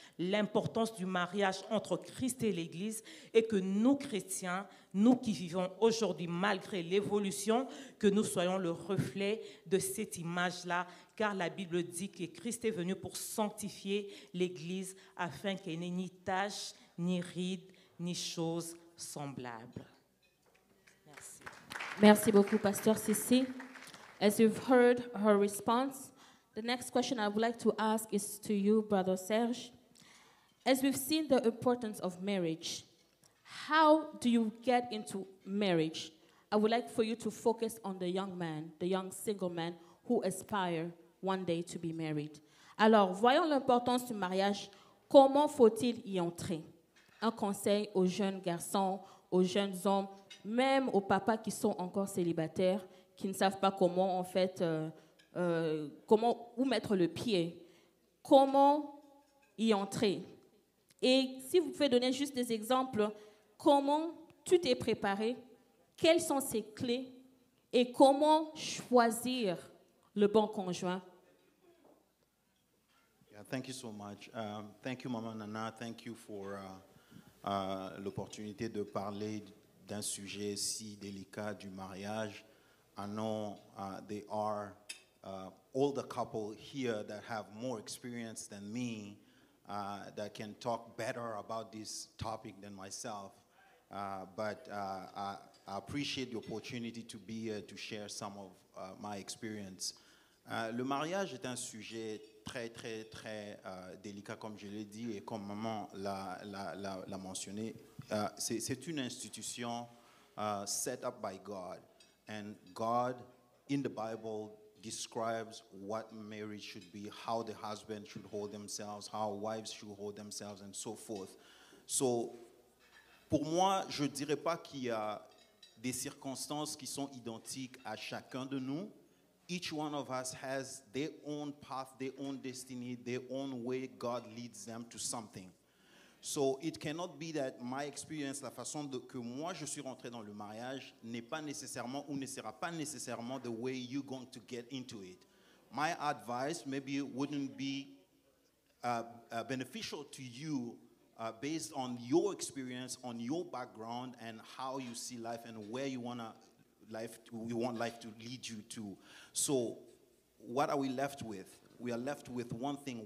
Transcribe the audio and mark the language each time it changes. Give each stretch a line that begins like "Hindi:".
French: L'importance du mariage entre Christ et l'Église est que nous, chrétiens, nous qui vivons aujourd'hui malgré l'évolution, que nous soyons le reflet de cette image-là, car la Bible dit que Christ est venu pour sanctifier l'Église afin qu'elle n'ait ni tache, ni ride, ni chose semblable. Merci. Merci beaucoup, Pasteur Sissi.
English: As you've heard her response, the next question I would like to ask is to you, Brother Serge. As we've seen the importance of marriage, how do you get into marriage? I would like for you to focus on the young man, the young single man who aspire one day to be married.
French: Alors, voyons l'importance du mariage. Comment faut-il y entrer? Un conseil aux jeunes garçons, aux jeunes hommes, même aux papas qui sont encore célibataires, qui ne savent pas comment, en fait, où mettre le pied. Comment y entrer? Et si vous pouvez donner juste des exemples, comment tu t'es préparé, quelles sont ces clés et comment choisir le bon conjoint?
English: Yeah, thank you so much. Thank you, Maman Nana. Thank you for
French: l'opportunité de parler d'un sujet si délicat du mariage.
English: I know there are older couple here that have more experience than me that can talk better about this topic than myself. But I appreciate the opportunity to be here to share some of my experience.
French: Le mariage est un sujet très, très, très délicat, comme je l'ai dit, et comme maman l'a mentionné. C'est une institution
English: set up by God. And God, in the Bible, describes what marriage should be, how the husband should hold themselves, how wives should hold themselves, and so forth.
French: So, pour moi, je ne dirais pas qu'il y a des circonstances qui sont identiques à chacun de nous.
English: Each one of us has their own path, their own destiny, their own way God leads them to something. So it cannot be that my experience,
French: la façon que moi je suis rentré dans le mariage n'est pas nécessairement ou ne sera pas nécessairement
English: the way you're going to get into it. My advice maybe wouldn't be beneficial to you based on your experience, on your background, and how you see life and where you want life to lead you to. So what are we left with? We are left with one thing.